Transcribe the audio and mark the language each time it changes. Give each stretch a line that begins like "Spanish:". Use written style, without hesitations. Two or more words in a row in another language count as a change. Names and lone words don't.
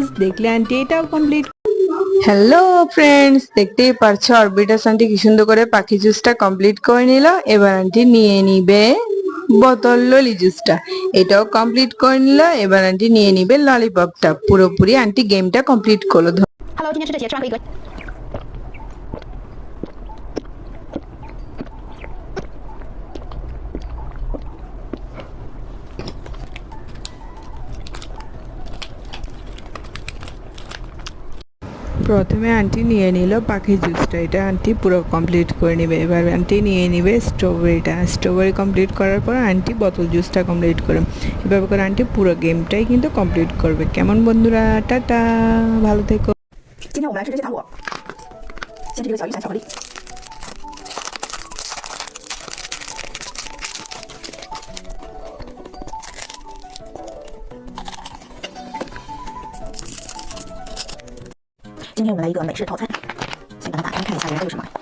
Bangla: দেখলে আন্টি এটাও কমপ্লিট। হ্যালো ফ্রেন্ডস, দেখতেই পারছো অরবিটাস আন্টি কি সুন্দর করে পাখি জুসটা কমপ্লিট করে নিল। এবার আন্টি নিয়ে নিবে বোতল ললি জুসটা। এটাও কমপ্লিট করে নিল। এবার আন্টি নিয়ে নিবে ললিপপটা। পুরোপুরি আন্টি গেমটা কমপ্লিট করলো।
Chinese: Hello， 今天吃这些，吃完可以隔。
Bangla: প্রথমে আন্টি নিয়ে নিল পাখি জুসটা। এটা আন্টি পুরো কমপ্লিট করে নেবে। এবার আন্টি নিয়ে নিবে স্ট্রবেরিটা। স্ট্রবেরি কমপ্লিট করার পর আন্টি বোতল জুসটা কমপ্লিট করে। এভাবে করে আন্টি পুরো গেমটাই কিন্তু কমপ্লিট করবে। কেমন বন্ধুরা? টাটা, ভালো থেকো।
Chinese: 今天我们来吃这些糖果，先吃这个小雨伞巧克力。今天我们来一个美式套餐，先把它打开看一下里面都有什么。